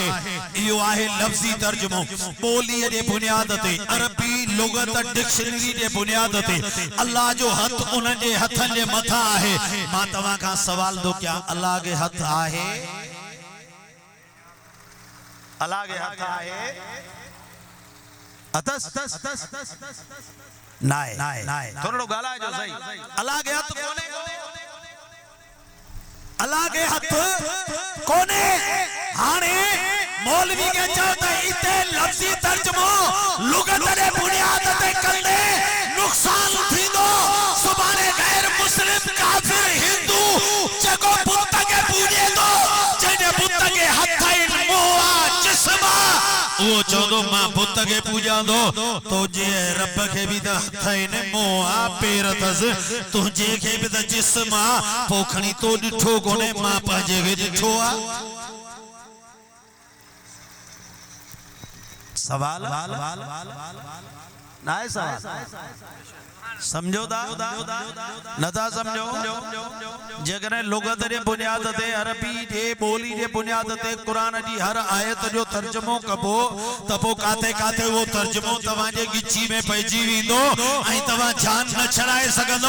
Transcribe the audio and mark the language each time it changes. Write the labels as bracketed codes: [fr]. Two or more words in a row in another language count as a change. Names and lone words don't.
[sd] इहो आहे लफ़्ज़ी तर्जुमो ॿोलीअ जे बुनियाद ते, अरबी लुगत डिक्शनरी जे बुनियाद ते अल्लाह जो हथ उन्हनि जे हथनि जे मथां आहे। मां तव्हां खां सवाल थो कयां, अल्लाह के हथ आहे? अल्लाह के हथ आहे? अथस नाए थोरो ॻाल्हाए जो सही। अल्लाह के हथ कोने? अल्लाह के हथ कोने। हाणे मौलवी के चओ त इते लफ़्ज़ी तर्जुमो लुगत जे बुनियाद ते कंदे नुक़सान थींदो। सुभाणे गैर मुस्लिम काफिर हिंदू जेको बुत के पूॼे थो, जंहिंजे बुत के हथ आहिनि, मुंहुं आहे, जिस्म आहे, उहो चवंदो मां बुत खे पूॼांदो। तुंहिंजे रब खे बि त हथ आहिनि, मुंहुं आहे, पेर अथसि, तुंहिंजे खे बि त जिस्म आहे, पोइ खणी तो ॾिठो कोन्हे, मां पंहिंजे खे ॾिठो आहे। सवाल ना है सवाल? समझो था नथा समझो? जेकॾहिं लुगत जे बुनियाद ते, अरबी जे ॿोली जे बुनियाद ते क़ुरान जी हर आयत जो तर्जुमो कबो त पोइ काथे काथे उहो तर्जुमो तव्हांजे गिची में पइजी वेंदो ऐं तव्हां जान न छड़ाए सघंदो।